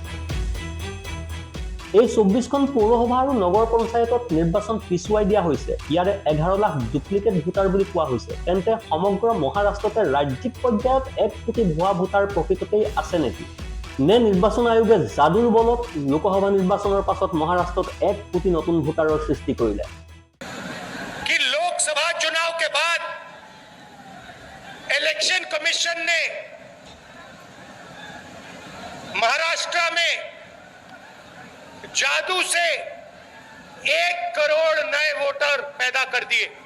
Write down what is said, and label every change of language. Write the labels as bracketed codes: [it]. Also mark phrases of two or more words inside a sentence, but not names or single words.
[as] এই 24খন পৌৰসভা আৰু নগৰ পঞ্চায়তত নিৰ্বাচন পিছুৱাই দিয়া হৈছে, ইয়াৰে 11 লাখ ডুপ্লিকেট ভোটাৰ বুলি কোৱা হৈছে। তেন্তে সমগ্ৰ মহাৰাষ্ট্ৰতে ৰাজ্যিক পৰ্যায়ত 1 কোটি ভুৱা ভোটাৰ প্ৰকৃততেই আছে নেকি? নে নিৰ্বাচন আয়োগে যাদুৰ বলত লোকসভা নিৰ্বাচনৰ পাছত মহাৰাষ্ট্ৰত 1 কোটি নতুন ভোটাৰৰ সৃষ্টি কৰিলে? [hi] कि लोकसभा चुनाव के बाद इलेक्शन कमीशन ने महाराष्ट्र में जादू से 1 करोड़ नए वोटर पैदा कर दिए।